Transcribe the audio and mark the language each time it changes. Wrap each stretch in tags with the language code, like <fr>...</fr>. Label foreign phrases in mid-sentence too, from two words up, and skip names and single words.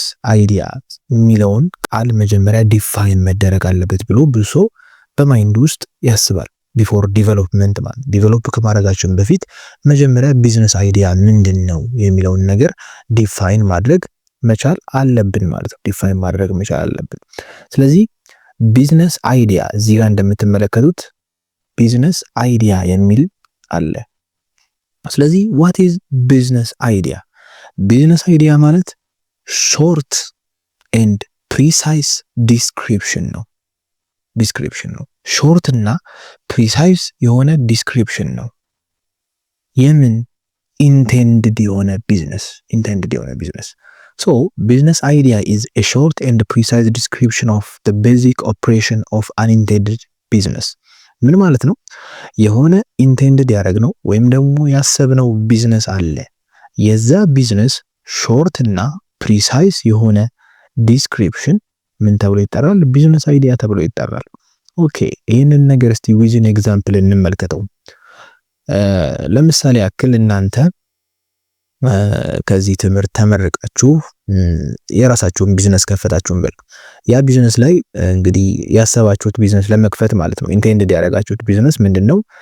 <am>አይዲያ የሚለውን ቃል መጀመሪያ ዲፋይን መደረግ አለበት ብሎ ብዙ ሰው በማይንድ ውስጥ ያስባል።</am> <en>before development</en> <am>ማለት ዲቨሎፕ ከማድረጋችን በፊት መጀመሪያ</am> <en>business idea</en> <am>ምንድነው የሚለውን ነገር ዲፋይን ማድረግ መቻል አለብን ማለት ነው። ዲፋይን ማድረግ መቻል አለብን። ስለዚህ</am> <en>business idea</en> <am>እዚህ ጋር እንደምትመለከቱት</am> <en>business idea</en> <am>የሚል አለ። ስለዚህ</am> <en>what is business idea? business idea</en> <am>ማለት</am> <en>short and precise description</en> <am>ነው። ሾርት እና ፕሪሳይዝ የሆነ ዲስክሪፕሽን ነው። የምን intended የሆነ ቢዝነስ</am> <en>So business idea is a short and precise description of the basic operation of an intended business.</en> <am>ምን ማለት ነው? የሆነ ኢንቴንድድ ያደረግነው ወይም ደግሞ ያሰብነው ቢዝነስ አለ። የዛ ቢዝነስ ሾርት እና ፕሪሳይዝ የሆነ ዲስክሪፕሽን ምን ተብሎ ይጠራል?</am> <en>business idea</en> <am>ተብሎ ይጠራል። ኦኬ፣ ይህንን ነገር እስቲ</am> <en>with an example</en> <am>እንመልከተው። ለምሳሌ ያክል እናንተ ከዚህ ትምህርት ተመርቃችሁ የራሳችሁን ቢዝነስ ከፈታችሁን በል። ያ ቢዝነስ ላይ እንግዲህ ያሰባችሁት ቢዝነስ ለመክፈት ማለት ነው ኢንቴንድድ ያደረጋችሁት ቢዝነስ ምንድነው?</am>